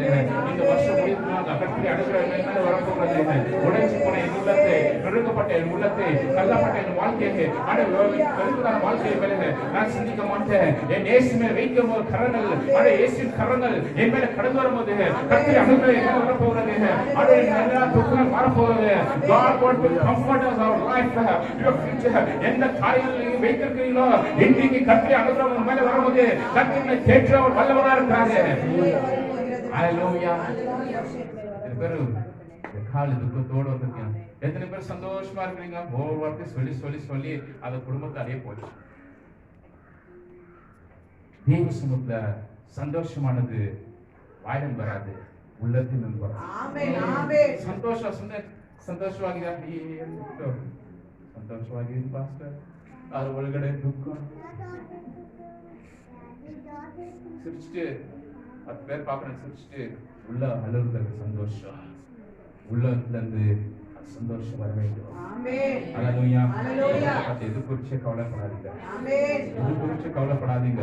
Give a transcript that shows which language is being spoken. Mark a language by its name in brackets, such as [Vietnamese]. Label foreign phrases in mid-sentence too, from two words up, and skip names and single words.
[Tamil] இந்த வருஷம் முடிவுக்குள்ளாக கர்த்தருடைய அனுகிரகம் என் மேல வரப்போகுது. உடைச்சு போன என் உள்ளத்தை, நொறுக்கப்பட்ட என் உள்ளத்தை, தள்ளப்பட்ட என் வாழ்க்கையை, வெறுப்புதான வாழ்க்கையை மேலே நான் சிந்திக்க மாட்டேன். என் இயேசு மேல் வைக்கும் போது கரங்கள், இயேசுவின் கரங்கள் என் மேல கடந்து வரும்போது கர்த்தருடைய அனுகிரகம் என் மேல வரப்போகுது. [English] God wants to comfort us our life, your future. [Tamil] எந்த காரியங்களையும் வைத்திருக்கிறீங்களோ இன்றைக்கு கர்த்தருடைய அனுகிரகம் மேல வரும்போது கர்த்தரை தேற்றவர் வல்லவரா இருக்காரு. ஹalleluya. பேரு கால துக்கத்தோடு வந்திருக்கீங்க. எத்தனை பேர் சந்தோஷமா இருக்கீங்க? ஒவ்வொரு வார்த்தை சொல்லி சொல்லி சொல்லி அந்த குடும்பத்தை அடைய போச்சு. தேவ சமூகத்துல சந்தோஷமானது வாயிடம் வராது, உள்ளத்தில் இருந்து வரும். [Kannada] ಸಂತೋಷವಾಗಿ ಪಾಸ್ಟರ್ ಅದ್ರ ಒಳಗಡೆ ದುಃಖ [Tamil] சிரிச்சுட்டு 10 பேர் பார்க்கணும், சிரிச்சுட்டு உள்ள அழுகுறது சந்தோஷம், உள்ளத்துல இருந்து சந்தோஷம் வர வேண்டும். ஹalleluya. எது குறிச்சு கவலைப்படாதீங்க, எது குறிச்சு கவலைப்படாதீங்க.